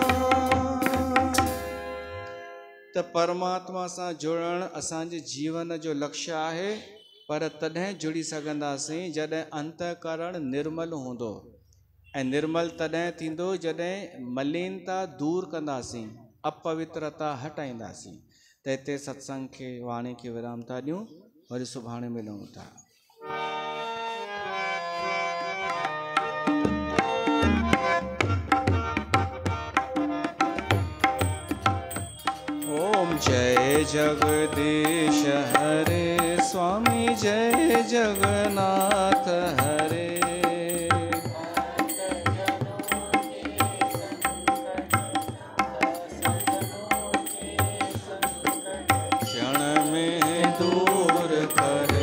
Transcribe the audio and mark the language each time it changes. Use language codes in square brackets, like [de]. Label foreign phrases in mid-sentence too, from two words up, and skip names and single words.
[sd] त परमात्मा सां जुड़णु असांजे जीवन जो लक्ष्य आहे, पर तॾहिं जुड़ी सघंदासीं जॾहिं अंतःकरण निर्मल हूंदो, ऐं निर्मल तॾहिं थींदो जॾहिं मलिनता दूर कंदासीं, अपवित्रता हटाईंदासीं। त हिते सत्संग खे वाणी खे विराम था ॾियूं, वरी सुभाणे मिलूं था। [hi] ओम जय जगदीश हरे स्वामी, जय जगन्नाथ हरे। क्षण में दूर करे।